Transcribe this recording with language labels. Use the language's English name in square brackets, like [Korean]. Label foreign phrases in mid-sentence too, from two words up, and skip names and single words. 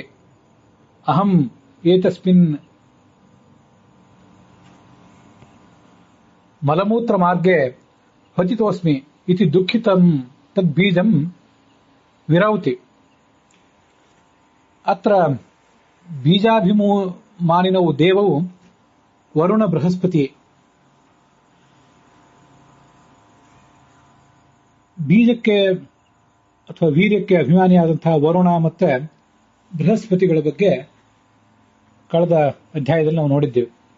[Sanskrit] ಅಹಂ ಏತಸ್ಮಿನ್ ಮಲಮೂತ್ರ ಮಾರ್ಗೆ ಪತಿತೋಸ್ಮಿ ಇತಿ ದುಃಖಿತಂ ತದ್ಬೀಜಂ ವಿರೌತಿ. ಅತ್ರ ಬೀಜಾಭಿಮಾನಿನೌ ದೇವೌ ವರುಣ ಬೃಹಸ್ಪತಿ. [Kannada] ಬೀಜಕ್ಕೆ ಅಥವಾ ವೀರ್ಯಕ್ಕೆ ಅಭಿಮಾನಿಯಾದಂತಹ ವರುಣ ಮತ್ತೆ ಬೃಹಸ್ಪತಿಗಳ ಬಗ್ಗೆ ಕಳೆದ ಅಧ್ಯಾಯದಲ್ಲಿ ನಾವು ನೋಡಿದ್ದೇವೆ.